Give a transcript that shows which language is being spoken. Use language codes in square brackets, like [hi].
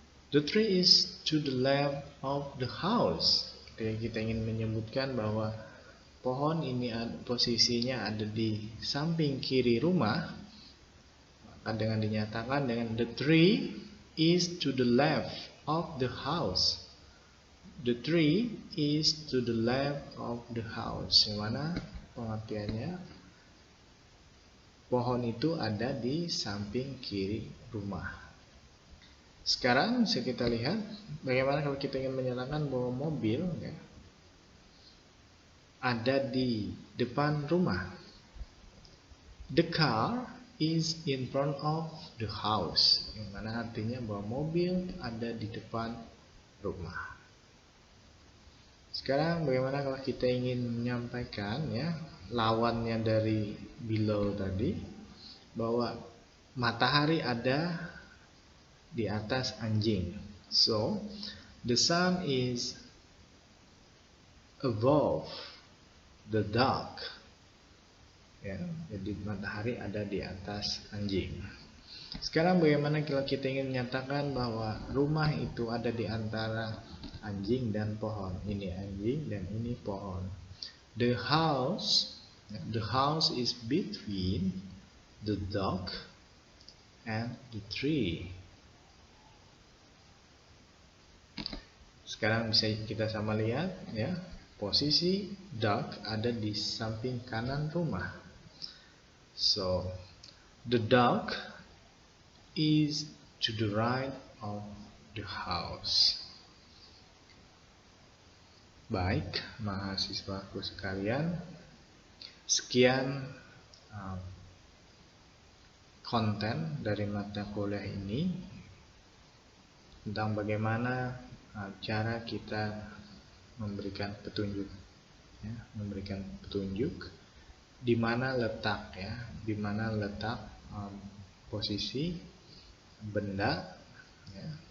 [en] The tree is to the left of the house. [id] Ketika kita ingin menyebutkan bahwa pohon ini posisinya ada di samping kiri rumah, maka dengan dinyatakan dengan [en] the tree is to the left of the house. The tree is to the left of the house. [id] Yang mana pengertiannya? Pohon itu ada di samping kiri rumah. Sekarang bisa kita lihat bagaimana kalau kita ingin menyatakan bahwa mobil ya, ada di depan rumah. [en] The car is in front of the house. [id] Yang mana artinya bahwa mobil ada di depan rumah. Sekarang bagaimana kalau kita ingin menyampaikan ya lawannya dari below tadi, bahwa matahari ada di atas anjing. [en] So the sun is above the dog. [id] Ya, jadi matahari ada di atas anjing. Sekarang bagaimana kalau kita ingin menyatakan bahwa rumah itu ada di antara anjing dan pohon. Ini anjing dan ini pohon. [en] The house is between the dog and the tree. [id] Sekarang bisa kita sama lihat ya, posisi dog ada di samping kanan rumah. [en] So the dog is to the right of the house. [id] Baik, mahasiswaku sekalian, sekian konten dari mata kuliah ini tentang bagaimana cara kita memberikan petunjuk, ya, memberikan petunjuk di mana letak ya, di mana letak posisi benda ya,